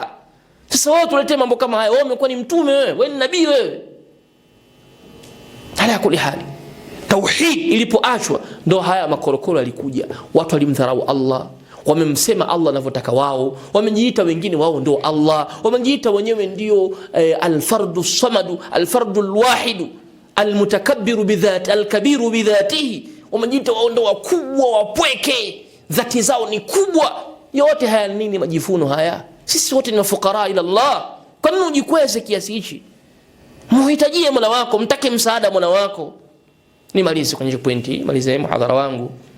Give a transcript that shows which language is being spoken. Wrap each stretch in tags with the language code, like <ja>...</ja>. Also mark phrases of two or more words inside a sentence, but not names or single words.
<sw>Sasa wao tuletee mambo kama haya, wewe umekuwa ni mtume, wewe ni nabii wewe.</sw> <ar>على كل حال,</ar> <sw>tauhid ilipoachwa ndo haya makorokoro yalikuja. Watu walimdharau Allah, wamemsema Allah anavyotaka wao, wamejiita wengine wao ndio Allah, wamejiita wenyewe ndio</sw> <ar>الفرد الصمد، الفرد الواحد، المتكبر بذاته، الكبير بذاته.</ar> <sw>Wamejiita wao ndio wakubwa, wapweke, dhati zao ni kubwa. Yote haya nini majifuno haya? Sisi wote ni mafukara ila Allah. Kwa nini ujikweze kiasi hichi? Muhitajie Mola wako, mtake msaada Mola wako. Nimalize kwenye pointi, malize muhadhara wangu.</sw>